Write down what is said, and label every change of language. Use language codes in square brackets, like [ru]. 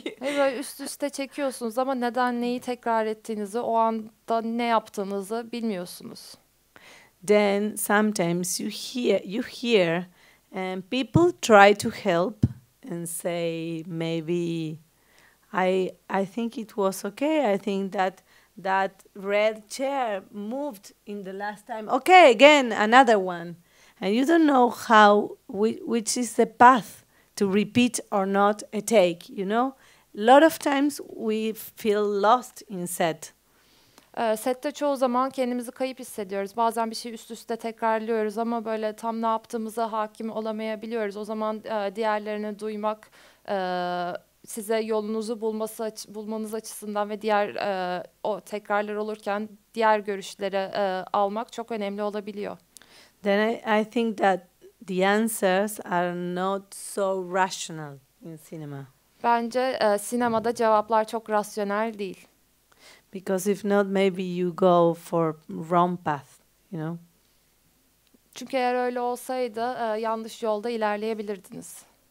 [tr] Böyle üst üste çekiyorsunuz ama neden neyi tekrar ettiğinizi, o anda ne yaptığınızı bilmiyorsunuz. [en] Then sometimes you hear, and people try to help and say maybe I think it was okay. I think that red chair moved in the last time. Okay, again another one, and you don't know which is the path to repeat or not a take. You know, a lot of times we feel lost in set. [tr] Sette çoğu zaman kendimizi kayıp hissediyoruz. Bazen bir şey üst üste tekrarlıyoruz ama böyle tam ne yaptığımıza hakim olamayabiliyoruz. O zaman diğerlerini duymak, size yolunuzu bulmanız açısından ve diğer o tekrarlar olurken diğer görüşleri almak çok önemli olabiliyor. [en] Then I think that the answers are not so rational in cinema. [tr] Bence sinemada cevaplar çok rasyonel değil. [en] Because if not, maybe you go for wrong path, you know. [tr] Çünkü eğer öyle olsaydı yanlış yolda ilerleyebilirdiniz.